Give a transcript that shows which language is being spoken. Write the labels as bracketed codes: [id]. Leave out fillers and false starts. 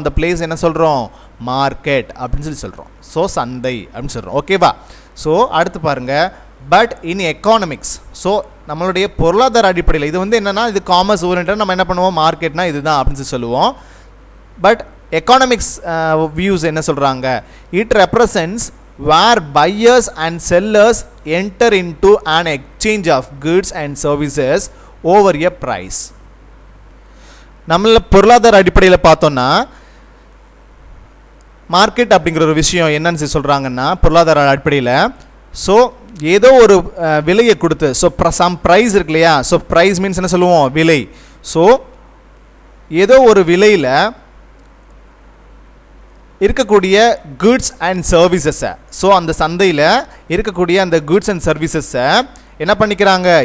[ta] அந்த பிளேஸ் என்ன சொல்கிறோம்? மார்க்கெட் அப்படின்னு சொல்லி சொல்கிறோம். ஸோ சந்தை அப்படின்னு சொல்கிறோம். ஓகேவா? ஸோ அடுத்து பாருங்கள். [en] but in economics, [ta] ஸோ நம்மளுடைய பொருளாதார அடிப்படையில் இது வந்து என்னென்னா இது காமர்ஸ் ஓரியன்டட், நம்ம என்ன பண்ணுவோம்? மார்க்கெட்னா இதுதான் அப்படின்னு சொல்லி சொல்லுவோம். [en] but economics views [ta] என்ன சொல்கிறாங்க? [en] It represents where buyers and sellers enter into an exchange of goods and services over a price. [ta] நம்மள பொருளாதார அடிப்படையில் பார்த்தோன்னா மார்க்கெட் அப்படிங்கிற ஒரு விஷயம் என்னன்னு சொல்கிறாங்கன்னா பொருளாதார அடிப்படையில் ஸோ ஏதோ ஒரு விலையை கொடுத்து ஸோ சம் ப்ரைஸ் இருக்கு இல்லையா? ஸோ ப்ரைஸ் மீன்ஸ் என்ன சொல்லுவோம்? விலை. ஸோ ஏதோ ஒரு விலையில் இருக்கக்கூடிய குட்ஸ் அண்ட் சர்வீசஸை, ஸோ அந்த சந்தையில் இருக்கக்கூடிய அந்த குட்ஸ் அண்ட் சர்வீசஸை என்ன பண்ணிக்கிறாங்க?